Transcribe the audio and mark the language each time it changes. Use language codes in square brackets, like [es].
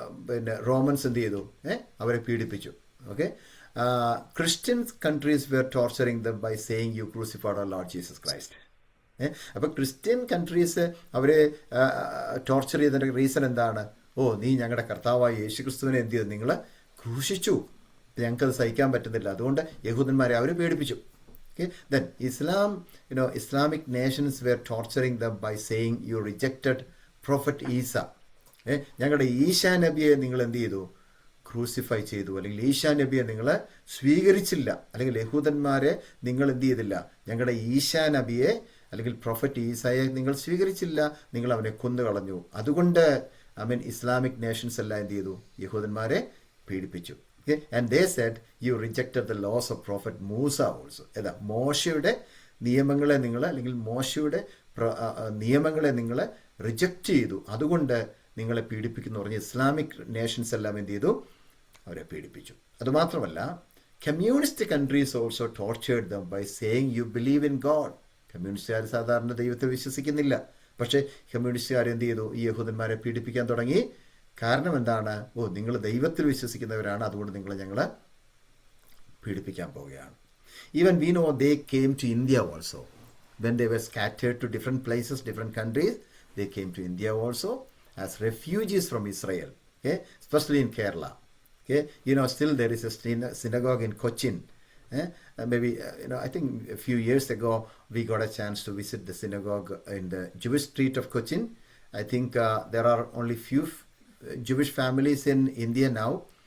[ml] പിന്നെ റോമൻസ് എന്ത് ചെയ്തു? അവരെ പീഡിപ്പിച്ചു. [en] Okay, Christian countries were torturing them by saying you crucified our Lord Jesus Christ. [ml] അപ്പം ക്രിസ്ത്യൻ കൺട്രീസ് അവരെ ടോർച്ചർ ചെയ്തതിൻ്റെ റീസൺ എന്താണ്? നീ ഞങ്ങളുടെ കർത്താവായ യേശുക്രിസ്തുവിനെ എന്ത് ചെയ്തു? നിങ്ങൾ ക്രൂശിച്ചു, ഞങ്ങൾക്കത് സഹിക്കാൻ പറ്റുന്നില്ല, അതുകൊണ്ട് യഹൂദന്മാരെ അവർ പീഡിപ്പിച്ചു. [en] Okay, then Islamic nations were torturing them by saying you rejected Prophet Isa. [ml] ഞങ്ങളുടെ ഈശാ നബിയെ നിങ്ങൾ എന്ത് ചെയ്തു? ക്രൂസിഫൈ ചെയ്തു, അല്ലെങ്കിൽ ഈശാ നബിയെ നിങ്ങൾ സ്വീകരിച്ചില്ല, അല്ലെങ്കിൽ യഹൂദന്മാരെ നിങ്ങൾ എന്ത് ചെയ്തില്ല? ഞങ്ങളുടെ ഈശാ നബിയെ അല്ലെങ്കിൽ പ്രൊഫറ്റ് ഈസായെ നിങ്ങൾ സ്വീകരിച്ചില്ല, നിങ്ങൾ അവനെ കൊന്നുകളഞ്ഞു. അതുകൊണ്ട് ഇസ്ലാമിക് നേഷൻസ് എല്ലാം എന്ത് ചെയ്തു? യഹൂദന്മാരെ പീഡിപ്പിച്ചു. Okay? [en] And they said you rejected the laws of prophet Musa also. [ml] മോശയുടെ നിയമങ്ങളെ നിങ്ങൾ, അല്ലെങ്കിൽ മോശയുടെ നിയമങ്ങളെ നിങ്ങൾ റിജക്റ്റ് ചെയ്തു, അതുകൊണ്ട് നിങ്ങളെ പീഡിപ്പിക്കുന്നു പറഞ്ഞ് ഇസ്ലാമിക് നേഷൻസ് എല്ലാം എന്ത് ചെയ്തു? അവരെ പീഡിപ്പിച്ചു. അതുമാത്രമല്ല, [en] Communist countries also tortured them by saying you believe in God. [ml] കമ്മ്യൂണിസ്റ്റുകാർ സാധാരണ ദൈവത്തെ വിശ്വസിക്കുന്നില്ല, പക്ഷേ കമ്മ്യൂണിസ്റ്റുകാർ എന്ത് ചെയ്തു? ഈ യഹൂദന്മാരെ പീഡിപ്പിക്കാൻ തുടങ്ങി. കാരണം എന്താണ്? നിങ്ങൾ ദൈവത്തിൽ വിശ്വസിക്കുന്നവരാണ്, അതുകൊണ്ട് നിങ്ങൾ ഞങ്ങളെ പീഡിപ്പിക്കാൻ പോവുകയാണ്. [en] Even we know they came to India also. When they were scattered to different places, different countries, they came to India also as refugees from Israel. Okay, especially in Kerala. Okay, still there is a synagogue in Cochin. Maybe I think a few years ago we got a chance to visit the synagogue in the Jewish street of Cochin. I think there are only few Jewish families in India now.